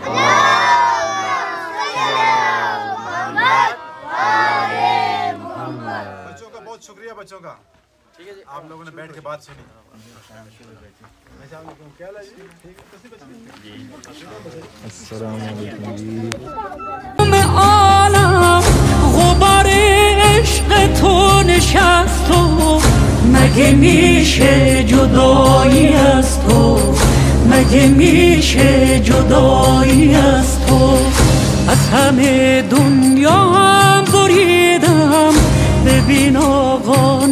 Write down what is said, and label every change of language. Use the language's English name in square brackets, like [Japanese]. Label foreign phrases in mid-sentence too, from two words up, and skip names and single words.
[Urdu] بچوں کا بہت شکریہ بچوں کا. آپ لوگوں نے بیٹھ کے بات سنی. السلام علیکم جی. [Persian] عالم غبار عشق تو نشست و مگه میشه جدایی از تو مگه میشه جدایی از تو از همه دنیا هم بریدم ببین آقا